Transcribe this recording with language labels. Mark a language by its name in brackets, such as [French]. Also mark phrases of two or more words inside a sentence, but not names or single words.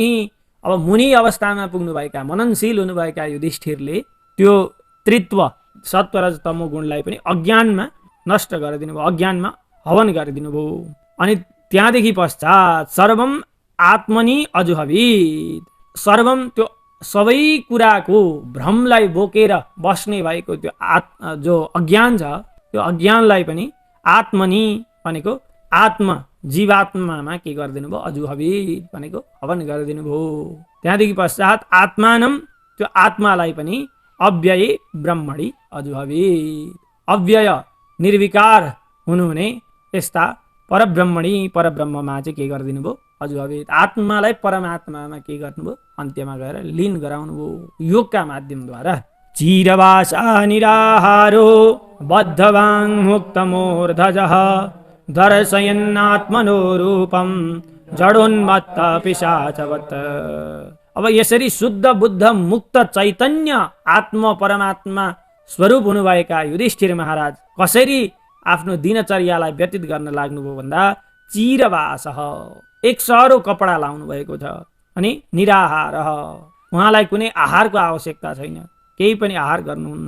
[Nepali] अब मुनि अवस्थामा पुग्नुभएका मननशील हुनुभएका युधिष्ठिरले त्यो त्रित्व सत्व र तमो गुणलाई पनि अज्ञानमा नष्ट गरिदिनु भयो, अज्ञानमा हवन गरिदिनु भयो। अनि त्यहाँदेखि पश्चात [Sanskrit] सर्वम आत्मनि अजुहवित, [Nepali] सर्वम त्यो सबै कुराको भ्रमलाई बोकेर बस्ने भएको त्यो जो अज्ञान छ त्यो अज्ञानलाई पनि आत्मनि भनेको आत्मा जीवात्मामा के गरिदिनु भयो अजुहवित भनेको हवन गरिदिनु भयो। त्यहाँदेखि पश्चात आत्मानम त्यो आत्मालाई पनि [Sanskrit] अव्यय ब्रह्मणि अजुहवित, [Nepali] अव्यय निर्विकार हुनुहुने यस्ता परब्रह्मणि परब्रह्ममा चाहिँ के गरिदिनु भयो अजुहवित, आत्मालाई परमात्मामा के गर्नुभयो अन्त्यमा गएर लीन गराउनु भयो योगका माध्यमद्वारा। [Sanskrit] चिरवासा निराहारो बद्धवाङ मुक्तमूर्धजः दर्शयन्नात्मनो रूपम जडोन्मत्त पिशाचवत्। [Nepali] अब यसरी शुद्ध बुद्ध मुक्त चैतन्य आत्म परमात्मा स्वरूप हुनुभएका युधिष्ठिर महाराज कसरी आफ्नो दिनचर्यालाई व्यतीत गर्न लाग्नुभयो भन्दा चिरवास एक सरो कपडा लाउनु भएको छ अनि निराहार उहाँलाई कुनै आहारको आवश्यकता छैन, केही पनि आहार गर्नुहुन्न।